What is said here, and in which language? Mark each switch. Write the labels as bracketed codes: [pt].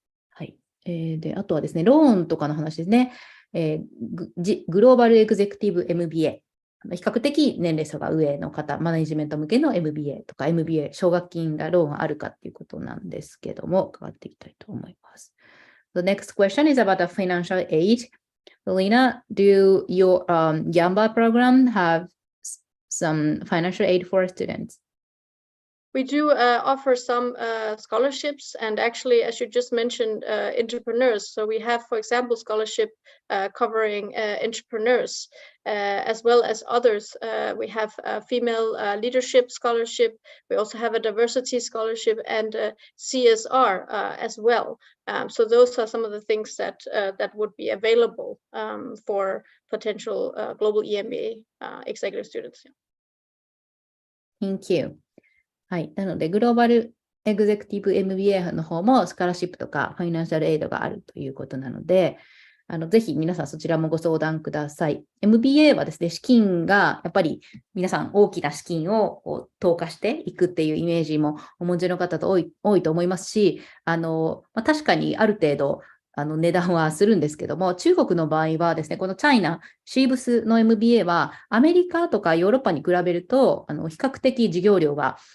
[ja] はい。で、あとはですね、ローンとかの話ですね。グローバルエグゼクティブ MBA。比較的年齢差が上の方、マネジメント向けの MBA とか MBA、奨学金がローンあるかっていうことなんですけども、伺っていきたいと思います。 [en] The next question is about the financial aid. Lena, do your Emba program have some financial aid for students? We do offer some scholarships, and actually, as you just mentioned, entrepreneurs. So we have, for example, scholarship covering entrepreneurs, as well as others. We have a female leadership scholarship. We also have a diversity scholarship and a CSR as well. So those are some of the things that would be available for potential global EMBA executive students. Thank you. [ja] はい。なので、グローバルエグゼクティブ MBA の方もスカラシップとかファイナンシャルエイドがあるということなので、ぜひ皆さんそちらもご相談ください。 MBA はですね、資金がやっぱり皆さん大きな資金を投下していくっていうイメージもお持ちの方と多いと思いますし、確かにある程度値段はするんですけども、中国の場合はですね、このチャイナ、シーブスの MBA はアメリカとかヨーロッパに比べると比較的授業料が